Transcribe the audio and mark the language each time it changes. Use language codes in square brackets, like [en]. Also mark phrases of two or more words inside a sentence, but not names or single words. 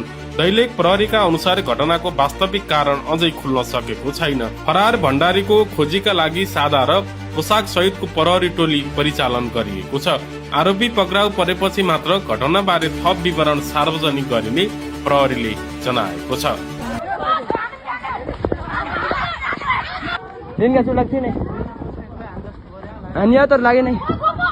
[ne] दैलेख प्रहरीका अनुसार घटनाको वास्तविक कारण अझै खुल्न सकेको छैन। फरार भण्डारीको खोजीका लागि सादा र पोसाक सहितको प्रहरी टोली परिचालन गरिएको छ। आरोपी पक्राउ परेपछि मात्र घटनाबारे थप विवरण सार्वजनिक गरिने प्रहरीले जनाएको छ। दिन का सुलग थी नहीं अन्य तो लागे नहीं।